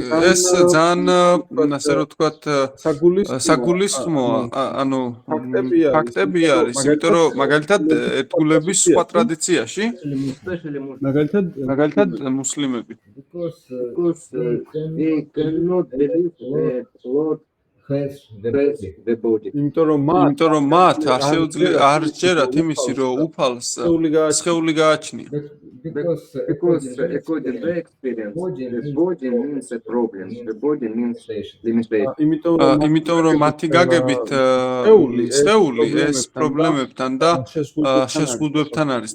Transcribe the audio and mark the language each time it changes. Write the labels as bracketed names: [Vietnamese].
[Georgian] ეს ძალიან ასე რომ თქვა საგულისხმოა, ანუ ფაქტები არის, იმიტომ რომ მაგალითად ერთგულების სხვა ტრადიციაში, [English] Especially Muslims. [Georgian] მაგალითად მუსლიმები, [English] because Because they cannot believe that Lord has the has body. the body. [Georgian] იმიტომ რომ მათ არ ჯერათ იმისი რომ უფალს სხეული გააჩნია. [English] Because Because according to their experience, the body means a problem. The body means limitation. [Georgian] იმიტომ რომ მათი გაგებით სხეული ეს პრობლემებთან და შეზღუდვებთან არის